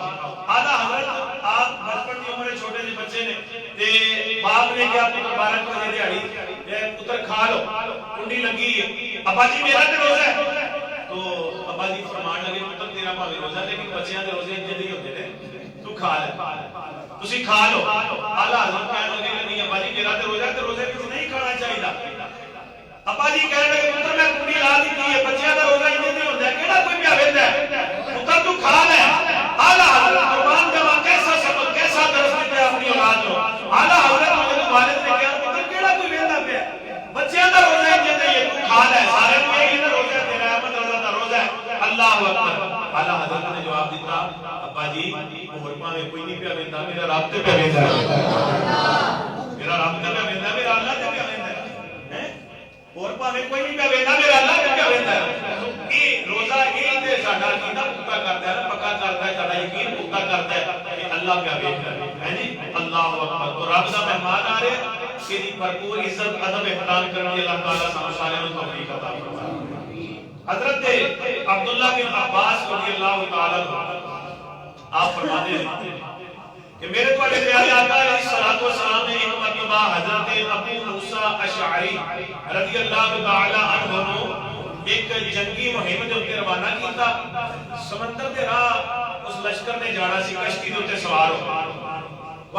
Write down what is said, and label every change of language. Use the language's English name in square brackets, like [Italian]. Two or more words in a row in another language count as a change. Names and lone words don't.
[Punjabi] اعلیٰ حضرت آپ بچپن کی عمر چھوٹے سے بچے نے تے باپ نے کہا پتر 12 بجے دیہاڑی پتر کھا لو، کنڈی لگی ہے، ابا جی میرا تے روزہ ہے، تو ابا جی فرمان لگے پتر تیرا بھاویں روزہ لیکن بچیاں دے روزے انج نہیں ہوندے نے، تو کھا لے تسی کھا لو۔ اعلیٰ حضرت کہنے لگے کہ نہیں ابا جی میرا تے روزہ ہے تے روزے وچ نہیں کھانا چاہیے، ابا جی کہنے لگے پتر میں کنڈی لا دیتی ہے، بچیاں دا روزہ انج نہیں ہوندا، کیڑا کوئی پیا ویندا ہے، پتر تو کھا لے۔ اعلیٰ حضرت قربان جاواں کیسا سبق کیسا درس دیتا ہے اپنی اولاد کو۔ اعلیٰ حضرت میرے والد نے کہا پتر کیڑا کوئی ویندا پیا، بچیاں دا روزہ انج نہیں ہے، تو کھا لے، سارے کو یہی نا روزہ تیرا احمد رضا دا روزہ ہے، [Arabic] اللہ اکبر۔ [Punjabi] اعلیٰ حضرت نے جواب دیتا ابا جی اور بھاویں کوئی نہیں پیا ویندا، میرا رب تے پیا ویندا ہے، میرا رب تے پیا ویندا، میرا اللہ تے پیا ویندا ہے، اور بھاویں کوئی نہیں پیا ویندا، میرا اللہ تے پیا ویندا ہے۔ یہ روزہ یہ تے ساڈا عقیدہ پختہ کرتا ہے، پکا کرتا ہے، ساڈا یقین پختہ کرتا ہے کہ اللہ پیا ویندا ہے جی، [Arabic] اللہ اکبر۔ [Punjabi] تو رب دا مہمان آ رہے کہ دی بھرپور عزت ادب احترام کرنے کی اللہ تعالیٰ سانوں سارے نوں توفیق عطا فرمائے۔ حضرت عبداللہ بن عباس [Arabic] رضی اللہ تعالیٰ عنہ [Punjabi] آپ فرماتے ہیں کہ میرے تواڈے پیارے آقا [Arabic] علیہ الصلوۃ والسلام [Punjabi] نے ایک مرتبہ حضرت ابو موسیٰ اشعری [Arabic] رضی اللہ تعالی عنہ [Punjabi] نوں ایک جنگی مہم دے اوپر روانہ کیتا، سمندر دے راہ اس لشکر نے جانا سی، کشتی دے اوپر سوار ہو۔